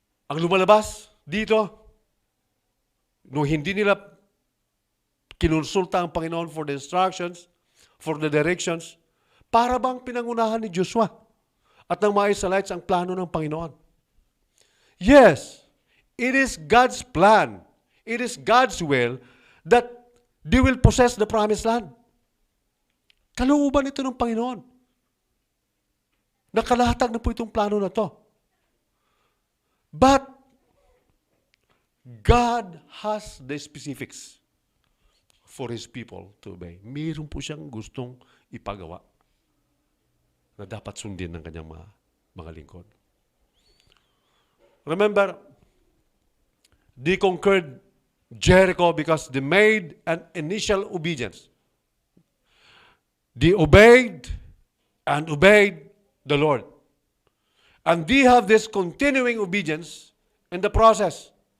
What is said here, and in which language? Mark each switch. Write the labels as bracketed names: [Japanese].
[Filipino] Ang lumalabas dito, nung hindi nila kinonsulta ang Panginoon [English] for the instructions, for the directions, [Filipino] para bang pinangunahan ni Joshua at ng mga Israelites ang plano ng Panginoon. [English] Yes, it is God's plan. It is God's will that they will possess the promised land. [Filipino] Kalooban ito ng Panginoon. Nakalatag na po itong plano na to. [English] But God has the specifics for His people to obey. [Filipino] Mayroon po siyang gustong ipagawa na dapat sundin ng kanyang mga lingkod. [English] Remember, they conquered Jericho because they made an initial obedience. They obeyed and obeyed the Lord. And they have this continuing obedience in the process.